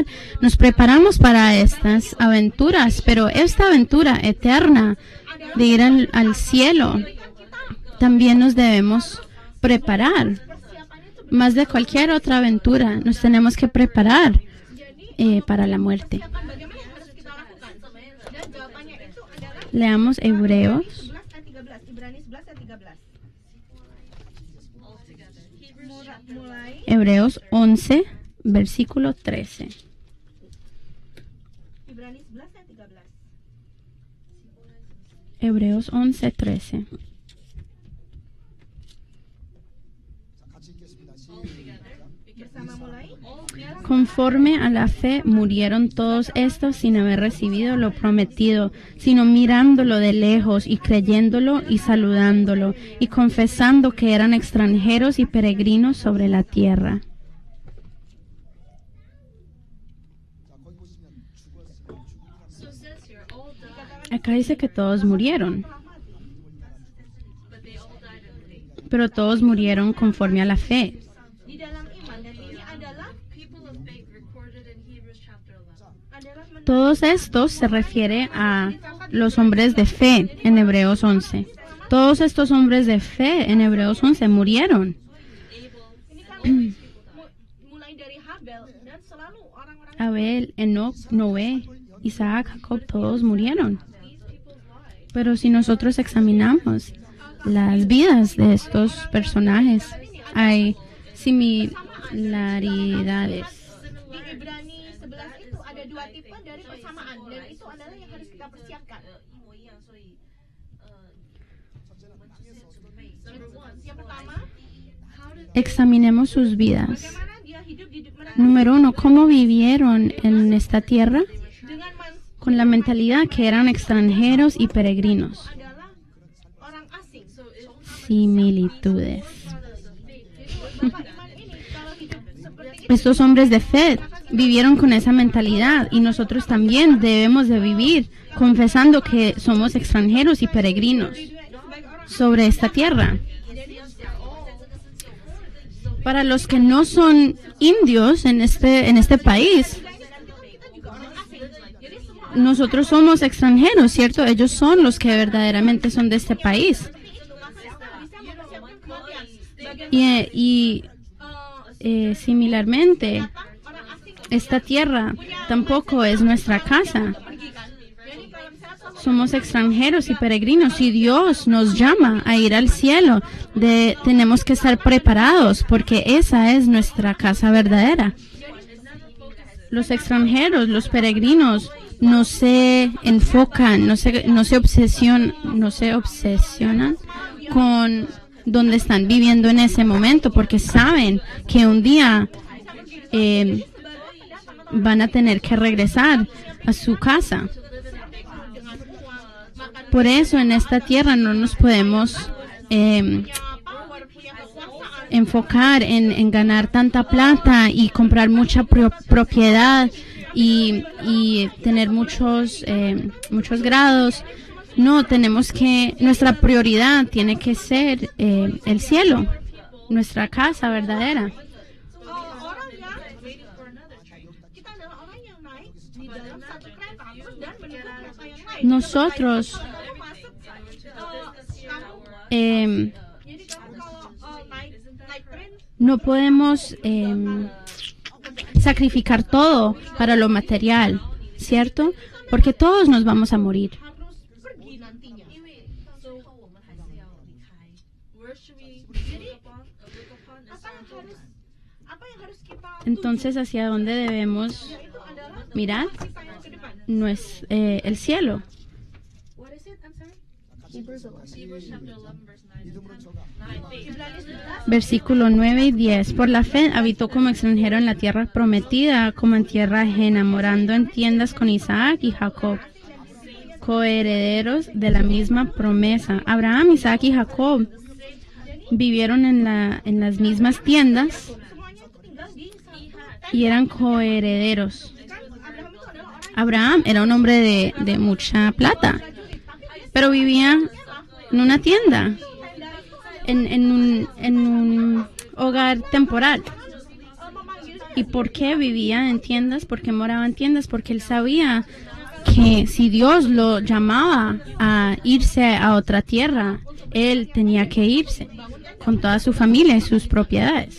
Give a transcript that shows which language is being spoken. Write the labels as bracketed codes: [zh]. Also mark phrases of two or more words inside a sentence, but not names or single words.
[es] Nos preparamos para estas aventuras, pero esta aventura eterna de ir al cielo, también nos debemos preparar. Más de cualquier otra aventura, nos tenemos que preparar para la muerte. [id] bagaimana yang harus kita lakukan? Dan jawabannya itu adalah [es] Leamos Hebreos [id] 11 ayat 13, Ibrani 11 ayat 13. Mulai [es] Hebreos 11, versículo 13. [id] Ibrani 11 ayat 13. [es] Hebreos 11, 13. [id] Bersama mulai [es] Conforme a la fe murieron todos estos sin haber recibido lo prometido, sino mirándolo de lejos y creyéndolo y saludándolo y confesando que eran extranjeros y peregrinos sobre la tierra. [en] So it says here, all died, [es] Acá dice que todos murieron, [en] but they all died in faith. [es] pero todos murieron conforme a la fe. [id] Di dalam iman, dan ini adalah [en] People of faith recorded in Hebrews chapter 11. [es] Todos estos se refiere a los hombres de fe en Hebreos 11. Todos estos hombres de fe en Hebreos 11 murieron. [id] ini kan mulai dari Habel dan selalu orang-orang [es] Abel, Enoc, Noé, Isaac, Jacob, todos murieron. Pero si nosotros examinamos las vidas de estos personajes, hay similaridades. [id] di Ibrani 11 itu ada dua tipe dari persamaan dan itu adalah yang harus kita persiapkan. Yang pertama, [es] Examinemos sus vidas. [id] bagaimana dia hidup di mana [es] Número 1, ¿cómo vivieron en esta tierra? [id] dengan [es] Con la mentalidad que eran extranjeros y peregrinos. [id] adalah orang asing. [es] Similitudes. [id] Bapak iman ini kalau hidup seperti itu [es] Estos hombres de fe vivieron con esa mentalidad y nosotros también debemos de vivir confesando que somos extranjeros y peregrinos [id] sebagai orang [es] sobre esta tierra. Para los que no son indios en este país, [id] kita juga orang asing. Jadi semua [es] nosotros somos extranjeros, ¿cierto? Ellos son los que verdaderamente son de este país. [id] maka kita bisa mempersiapkan kematian. Bagian [es] Y similarmente, [id] orang asing [es] esta tierra tampoco es nuestra casa. [id] pergi kan. Jadi kalau misalnya suatu [es] Somos extranjeros y peregrinos y Dios nos llama a ir al cielo. Tenemos que estar preparados porque esa es nuestra casa verdadera. Los extranjeros, los peregrinos, no se enfocan, no se obsesionan con donde están viviendo en ese momento porque saben que un día van a tener que regresar a su casa. Por eso en esta tierra no nos podemos [id] power, punya kekuasaan, [es] enfocar en ganar tanta plata y comprar mucha propiedad y tener muchos grados. No, nuestra prioridad tiene que ser el cielo, nuestra casa verdadera. [id] orang yang kita adalah orang yang naik di dalam satu kereta terus dan menunggu kereta yang lain. [es] Nosotros [id] Kamu masuk kamu jadi kamu kalau naik tren [es] no podemos sacrificar todo para lo material, ¿cierto? Porque todos nos vamos a morir. [id] harus pergi nantinya. [en] Where should we look upon is [id] Apa yang harus kita [es] Entonces, ¿hacia dónde debemos [id] itu adalah [es] mirar? [id] kita yang ke depan. [es] No es el cielo. [en] What is it? I'm sorry. Hebrews chapter 11 verse 9 and 10. [id] Ibrani 11 [es] Versículo 9 y 10. Por la fe habitó como extranjero en la tierra prometida, como en tierra ajena, morando en tiendas con Isaac y Jacob, coherederos de la misma promesa. Abraham, Isaac y Jacob vivieron en las mismas tiendas [id] semuanya itu tinggal di [es] y eran coherederos. [id] Abraham itu adalah orang [es] Abraham era un hombre de mucha plata, pero vivía en una tienda, en un hogar temporal. [id] memanggil [es] ¿Y por qué vivía en tiendas? ¿Por qué moraba en tiendas? Porque él sabía que si Dios lo llamaba a irse a otra tierra, él tenía que irse con toda su familia y sus propiedades.